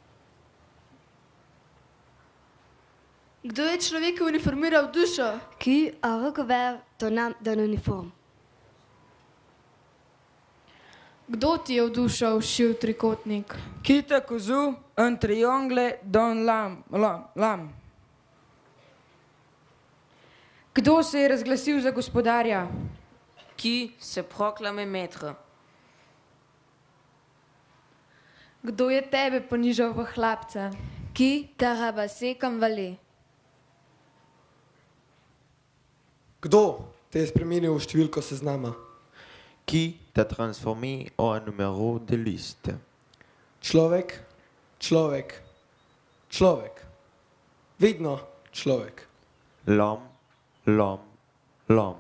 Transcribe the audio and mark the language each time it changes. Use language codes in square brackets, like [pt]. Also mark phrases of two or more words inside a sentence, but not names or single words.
[sl] Kdo je človeku uniformiral dušo? [fr] Qui a recouvert ton âme d'un uniforme? [sl] Kdo ti je v dušo všil trikotnik? [fr] Qui t'a cousu un triangle dans l'âme? [sl] Kdo se je razglasil za gospodarja? [fr] Qui se proclame maître? [sl] Kdo je tebe ponižal v hlapca? [fr] Qui t'a rabassé comme valet? [sl] Kdo te je spremenil v številko seznama? [fr] Qui t'a transformé en un numéro de liste? [sl] Človek, človek, človek. Vedno človek. [fr] L'homme, l'homme, l'homme.